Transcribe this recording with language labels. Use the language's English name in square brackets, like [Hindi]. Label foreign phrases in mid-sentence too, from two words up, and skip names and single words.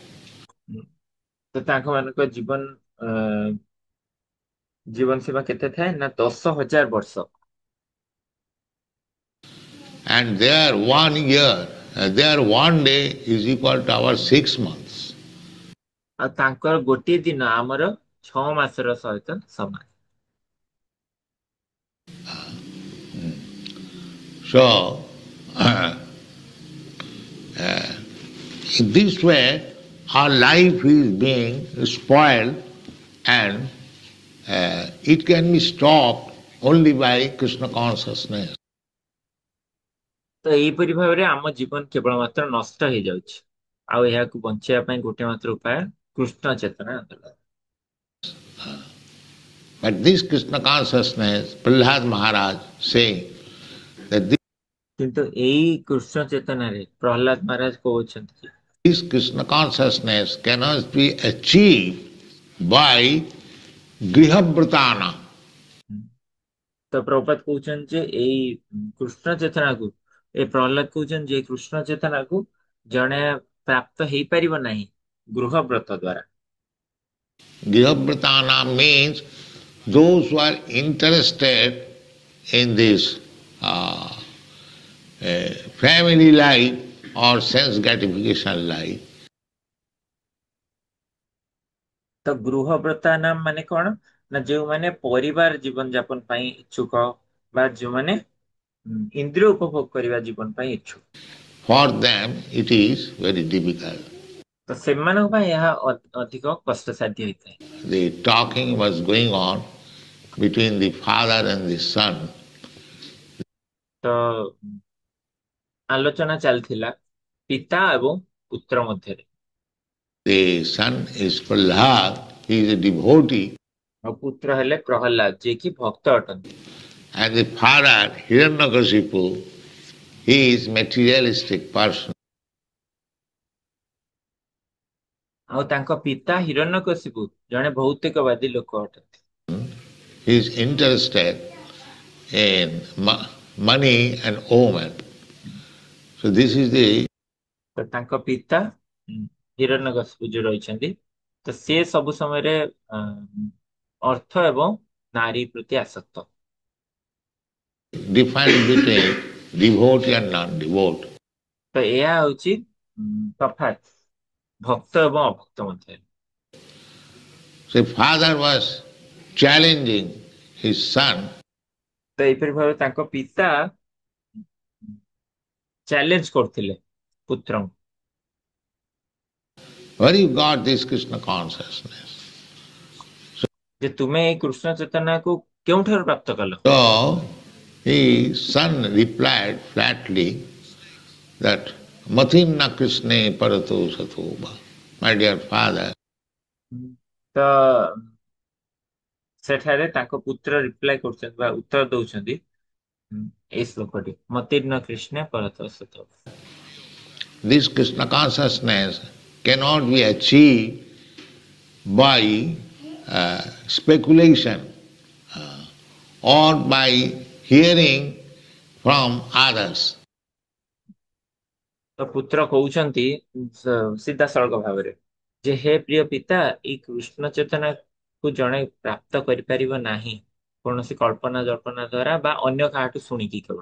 [Odia] ତ ତାଙ୍କ ମାନଙ୍କ ଜୀବନ ସୀମା କେତେ ଥାଏ ନା 10,000 ବର୍ଷ। [English] And their 1 year, their 1 day is equal to our 6 months. [Odia] ଆଉ ତାଙ୍କର ଗୋଟିଏ ଦିନ ଆମର 6 ମାସର ସହିତ ସମାନ। [English] So, in this way, our life is being spoiled, and it can be stopped only by Krishna consciousness. [Odia] ତ ଏଇପରି ଭାବରେ ଆମ ଜୀବନ କେବଳ ମାତ୍ର ନଷ୍ଟ ହେଇଯାଉଛି, ଆଉ ଏହାକୁ ବଞ୍ଚେଇବା ପାଇଁ ଗୋଟେ ମାତ୍ର ଉପାୟ କୃଷ୍ଣ ଚେତନା ଆନ୍ଦୋଳନ। [English] But this Krishna consciousness, Prahlad Maharaj saying that [Odia] କିନ୍ତୁ ଏଇ କୃଷ୍ଣ ଚେତନାରେ ପ୍ରହ୍ଲାଦ ମହାରାଜ କହୁଛନ୍ତି [English] this Krishna consciousness cannot be achieved by grihabhratana. [Odia] ତ ପ୍ରଭୁପାଦ କହୁଛନ୍ତି ଯେ ଏଇ କୃଷ୍ଣ ଚେତନାକୁ ଏ ପ୍ରହ୍ଲାଦ କହୁଛନ୍ତି ଯେ କୃଷ୍ଣ ଚେତନାକୁ ଜଣେ ପ୍ରାପ୍ତ ହେଇପାରିବ ନାହିଁ ଗୃହବ୍ରତ ଦ୍ୱାରା। [English] Grihabhratana means those who are interested in this family life or sense gratification life. [Odia] ତ ଗୃହବ୍ରତା ନାମ ମାନେ କଣ ନା ଯେଉଁମାନେ ପରିବାର ଜୀବନ ଯାପନ ପାଇଁ ଇଚ୍ଛୁକ ବା ଯେଉଁମାନେ ଇନ୍ଦ୍ରିୟ ଉପଭୋଗ କରିବା ଜୀବନ ପାଇଁ ଇଚ୍ଛୁକ। [English] For them it is very difficult. [Odia] ତ ସେମାନଙ୍କ ପାଇଁ ଏହା ଅଧିକ କଷ୍ଟସାଧ୍ୟ ହେଇଥାଏ। [English] The talking was going on between the father and the son. [Odia] ତ ଆଲୋଚନା ଚାଲିଥିଲା ପିତା ଏବଂ ପୁତ୍ର ମଧ୍ୟରେ। [English] The son is Prahlad, he is a devotee. [Odia] ଆଉ ପୁତ୍ର ହେଲେ ପ୍ରହ୍ଲାଦ ଯିଏକି ଭକ୍ତ ଅଟନ୍ତି। [English] And the father, Hiranyakashipu, he is materialistic person. [Odia] ଆଉ ତାଙ୍କ ପିତା ହିରଣ୍ୟକଶିପୁ ଜଣେ ଭୌତିକବାଦୀ ଲୋକ ଅଟନ୍ତି। [English] He is interested in money and woman. So this is the [Odia] ତ ତାଙ୍କ ପିତା ହିରଣ୍ୟକଶିପୁ ଯୋଉ ରହିଛନ୍ତି, ତ ସେ ସବୁ ସମୟରେ ଅର୍ଥ ଏବଂ ନାରୀ ପ୍ରତି ଆସକ୍ତ। [English] difference between devotee and non-devotee. [Odia] ତ ଏହା ହଉଛି ତଫାତ୍ ଭକ୍ତ ଏବଂ ଅଭକ୍ତ ମଧ୍ୟରେ। [English] So father was challenging his son. [Odia] ତ ଏହିପରି ଭାବେ ତାଙ୍କ ପିତା ଚ୍ୟାଲେଞ୍ଜ କରୁଥିଲେ ପୁତ୍ରଙ୍କୁ। [English] Where you got this Krishna consciousness? [Odia] ଯେ ତୁମେ ଏଇ କୃଷ୍ଣ ଚେତନାକୁ କେଉଁଠାରୁ ପ୍ରାପ୍ତ କଲ? [English] So his son replied flatly that [Sanskrit] मतिर्न कृष्ण परतो सतोवा. [English] My dear father. [Odia] ତ ସେଠାରେ ତାଙ୍କ ପୁତ୍ର ରିପ୍ଲାଏ କରୁଛନ୍ତି ବା ଉତ୍ତର ଦଉଛନ୍ତି ଏଇ ଶ୍ଲୋକଟି [Sanskrit] ମତିର୍ନ କୃଷ୍ଣ ପରତ ସତ। [English] This Krishna consciousness cannot be achieved by speculation or by hearing from others. [Odia] ତ ପୁତ୍ର କହୁଛନ୍ତି ସିଧାସଳଖ ଭାବରେ ଯେ ହେ ପ୍ରିୟ ପିତା, ଏଇ କୃଷ୍ଣ ଚେତନାକୁ ଜଣେ ପ୍ରାପ୍ତ କରିପାରିବ ନାହିଁ କୌଣସି କଳ୍ପନା ଜଳ୍ପନା ଦ୍ଵାରା ବା ଅନ୍ୟ କାହାଠୁ ଶୁଣିକି କେବଳ।